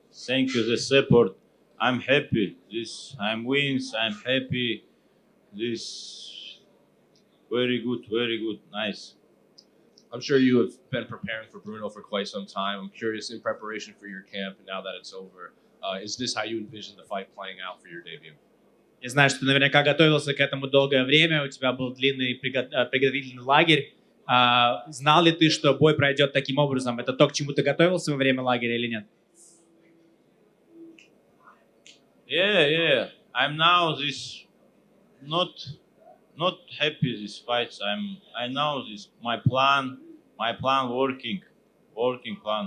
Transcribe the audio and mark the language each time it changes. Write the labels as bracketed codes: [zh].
[en] Thank you the support. I'm happy. I'm wins. I'm happy. This very good, nice. I'm sure you have been preparing for Bruno for quite some time. I'm curious, in preparation for your camp and now that it's over, is this how you envision the fight playing out for your debut? [ru] Я знаю, что ты наверняка готовился к этому долгое время, у тебя был длинный приготовительный лагерь. Знал ли ты, что бой пройдет таким образом? Это то, к чему ты готовился во время лагеря или нет? [en] Yeah. I'm now not happy these fights. I know this my plan working plan.